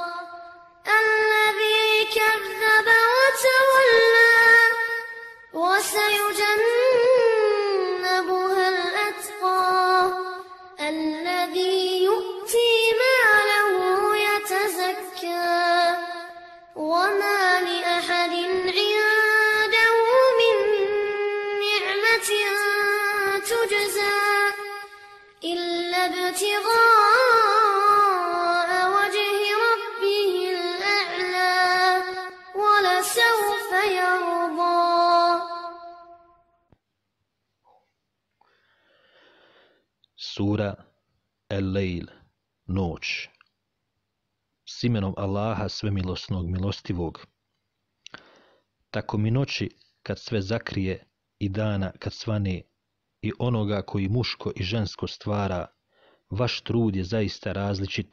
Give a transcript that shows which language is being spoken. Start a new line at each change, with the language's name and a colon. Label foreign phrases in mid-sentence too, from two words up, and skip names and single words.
Arabic: الذي كذب وتولى وسيجنبها الأتقى الذي يؤتي ماله يتزكى وما لأحد عنده من نعمة تجزى إلا ابتغاء وجه ربه الأعلى ولسوف يرضى.
Bosnian: Sura El-Lejl, noć. S imenom Allaha svemilosnog milostivog. Tako mi noći kad sve zakrije i dana kad svane i onoga koji muško i žensko stvara, vaš trud je zaista različit.